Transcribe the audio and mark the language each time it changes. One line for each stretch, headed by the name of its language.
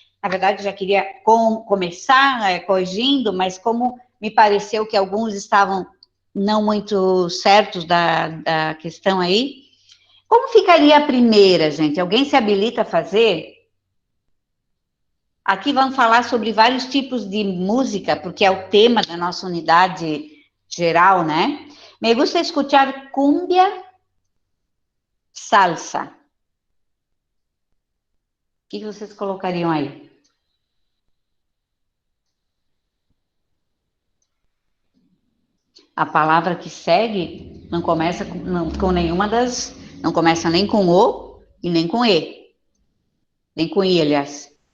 Portuguese: Na verdade, já queria começar corrigindo, mas como me pareceu que alguns estavam não muito certos da questão aí. Como ficaria a primeira, gente? Alguém se habilita a fazer? Aqui vamos falar sobre vários tipos de música, porque é o tema da nossa unidade geral, né?
Spanish: Me gusta escuchar cumbia, salsa.
Portuguese: O que vocês colocariam aí? A palavra que segue não começa com nenhuma das... Não começa nem com O e nem com E. Nem com I, aliás.